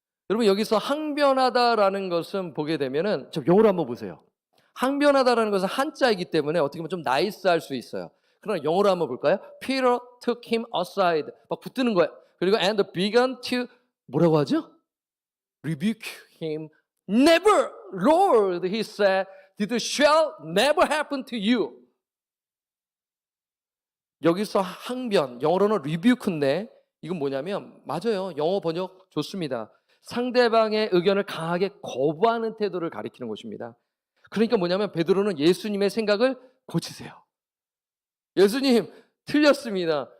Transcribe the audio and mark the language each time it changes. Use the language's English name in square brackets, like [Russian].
[Korean] 여러분, 여기서 항변하다라는 것은 보게 되면은 좀 영어로 한번 보세요. 항변하다라는 것은 한자이기 때문에 어떻게 보면 좀 나이스할 수 있어요. 그러나 영어로 한번 볼까요? [English] Peter took him aside. [Korean] 막 붙드는 거예요. 그리고 [English] and began to [Korean] 뭐라고 하죠? [English] Rebuke him. Never, Lord, he said, this shall never happen to you. [Korean] 여기서 항변, 영어로는 rebuke인데 이건 뭐냐면 맞아요. 영어 번역 좋습니다. 상대방의 의견을 강하게 거부하는 태도를 가리키는 것입니다. 그러니까 뭐냐면 베드로는 예수님의 생각을 고치세요. 예수님 틀렸습니다.